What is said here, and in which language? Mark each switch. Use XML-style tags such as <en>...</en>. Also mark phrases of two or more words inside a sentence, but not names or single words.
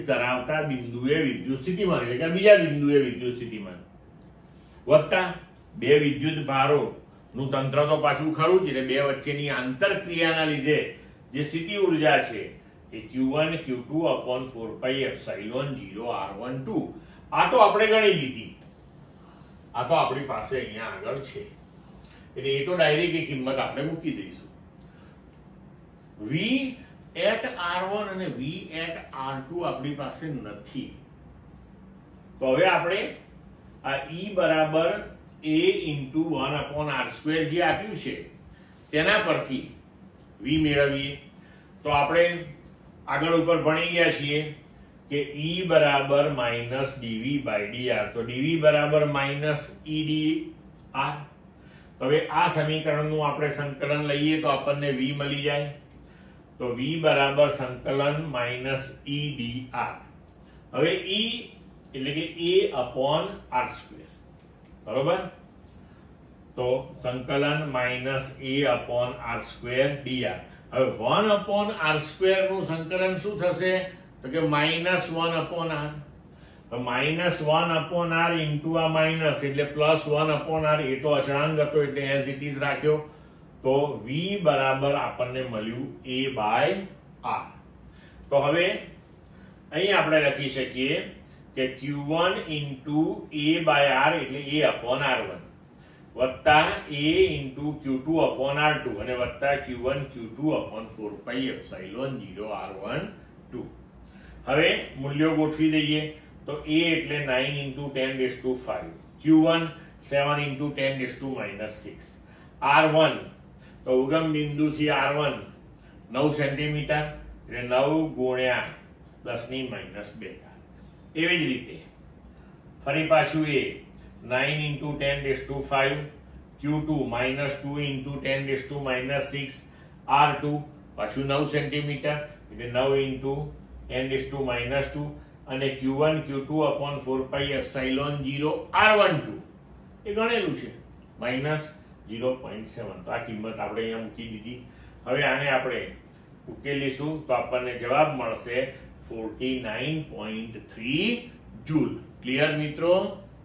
<gu>ધરાવતા બિંદુએ વિદ્યુત સ્થિતિમાન એટલે કે બીજા બિંદુએ વિદ્યુત સ્થિતિમાન વત્તા બે વિદ્યુત ભારો નું તંત્ર તો પાછું ખરું જ એટલે બે વચ્ચેની આંતરક્રિયાના લીધે જે સ્થિતિ ઉર્જા છે એ</gu> <en>Q1 Q2 upon 4 pi epsilon 0 R12</en> <gu>આ તો આપણે ગણી લીધી આ તો આપણી પાસે અહીંયા આગળ છે એટલે એ તો ડાયરેક્ટ એ કિંમત આપણે મૂકી દઈશું</gu> <en>V at R1</en> <gu>અને</gu> <en>V at R2</en> <gu>આપણી પાસે નથી તો હવે આપણે આ E બરાબર</gu> <en>A into 1 upon R square</en> <gu>જે આપ્યું છે તેના પરથી V મેળવીએ તો આપણે આગળ ઉપર ભણી ગયા છીએ કે E બરાબર</gu> <en>minus dV by dr</en> <gu>તો dV બરાબર</gu> <en>minus EdR</en> <gu>તો હવે આ સમીકરણનું આપણે સંકલન લઈએ તો આપણને V મળી જાય તો V બરાબર સંકલન</gu> <en>minus EdR</en> <gu>હવે E એટલે કે</gu> <en>A upon R square</en> <gu>બરોબર તો સંકલન</gu> <en>minus A upon R square dr</en> <gu>હવે</gu> <en>1 upon R square</en> <gu>નું સંકલન શું થશે તો કે</gu> <en>minus 1 upon R</en> <gu>તો</gu> <en>minus 1 upon R into</en> <gu>આ માઇનસ એટલે</gu> <en>plus 1 upon R</en> <gu>એ તો અચળાંક હતો એટલે</gu> <en>as it is</en> <gu>રાખ્યો તો V બરાબર આપણને મળ્યું</gu> <en>A by R</en> <gu>તો હવે અહીં આપણે લખી શકીએ કે</gu> <en>Q1 into A by R</en> <gu>એટલે</gu> <en>A upon R1</en> <gu>વત્તા</gu> <en>A into Q2 upon R2</en> <gu>અને વત્તા</gu> <en>Q1 Q2 upon 4 pi epsilon 0 R12</en> <gu>હવે મૂલ્યો ગોઠવી દઈએ તો</gu> <en>A એટલે 9 into 10 raised to 5 Q1 7 into 10 raised to minus 6 R1</en> <gu>તો ઉગમ બિંદુથી R1 9 સેન્ટીમીટર એટલે 9 ગુણ્યા 10 ની માઈનસ 2 એવી જ રીતે ફરી પાછું A</gu> <en>9 into 10 raised to 5 Q2 minus 2 into 10 raised to minus 6</en> <gu>R2 પાછું 9 સેન્ટીમીટર એટલે</gu> <en>9 into 10 raised to minus 2</en> <gu>અને</gu> <en>Q1 Q2 upon 4 pi epsilon 0 R12</en> <gu>એ ગણેલું છે minus 0.7 તો આ કિંમત આપણે અહીંયા મૂકી દીધી હવે આને આપણે ઉકેલીશું તો આપણને જવાબ મળશે 49.3 જૂલ ક્લિયર મિત્રો</gu>